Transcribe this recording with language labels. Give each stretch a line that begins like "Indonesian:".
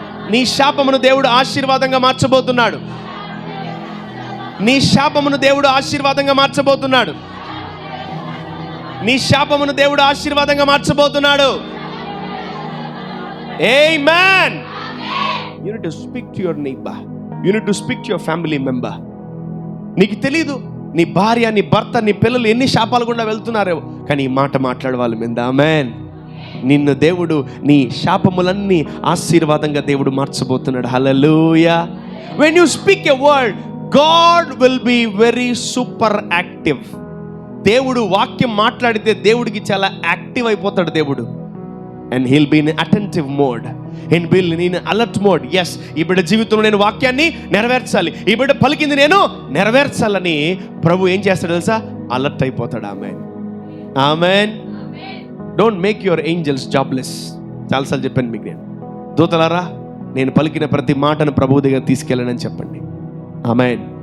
Telugu: నీ శాపమును దేవుడు ఆశీర్వాదంగా మార్చబోతున్నాడు. నీ శాపమును దేవుడు ఆశీర్వాదంగా మార్చబోతున్నాడు. నీ శాపమును దేవుడు ఆశీర్వాదంగా మార్చబోతున్నాడు. ఆమేన్.
English: You need to speak to your neighbor. You need to speak to your family member.
Telugu: నీకు తెలీదు నీ భార్య, నీ భర్త, నీ పిల్లలు ఎన్ని శాపాలు గుండా వెళ్తున్నారో, కానీ ఈ మాట మాట్లాడే వాళ్ళ మీద. ఆమేన్. నిన్ను దేవుడు నీ శాపములన్నీ ఆశీర్వాదంగా దేవుడు మార్చబోతున్నాడు. హల్లెలూయా.
English: When you speak a word, God will be very super active.
Telugu: దేవుడు వాక్యం మాట్లాడితే దేవుడికి చాలా యాక్టివ్ అయిపోతాడు దేవుడు.
English: And he'll be in attentive mode. And will in alert mode.
Telugu: Yes, ఈ బిడ్డ జీవితంలో నేను వాక్యాన్ని నెరవేర్చాలి, ఈ బిడ్డ పలికింది నేను నెరవేర్చాలని ప్రభు ఏం చేస్తాడు తెలుసా? అలర్ట్ అయిపోతాడు. ఆమేన్. ఆమేన్.
English: Don't make your angels jobless.
Telugu: చాలాసార్లు చెప్పాను మీకు, నేను దూతలారా నేను పలికిన ప్రతి మాటను ప్రభు దగ్గర తీసుకెళ్ళనని చెప్పండి. ఆమేన్.